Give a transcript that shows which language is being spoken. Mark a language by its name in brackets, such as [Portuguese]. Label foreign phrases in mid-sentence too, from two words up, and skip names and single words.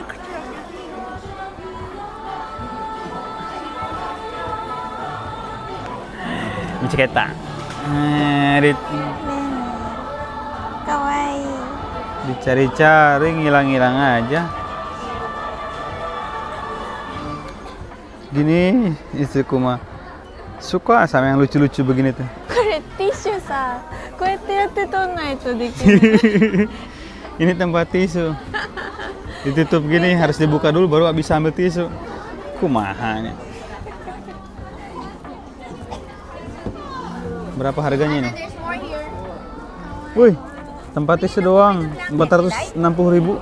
[Japanese] Miciketa. Kawaii. [Indonesian] Dicari-cari, ngilang-ngilang aja. Gini istriku mah suka sama yang lucu-lucu begini tuh. [Japanese] これティッシュさ、こうやってやって取んないとできない。 [Indonesian] Ini tempat tisu. Ditutup gini, harus dibuka dulu baru bisa ambil tisu. Kumaha nih. Berapa harganya ini? Wih, tempat tisu doang 460.000.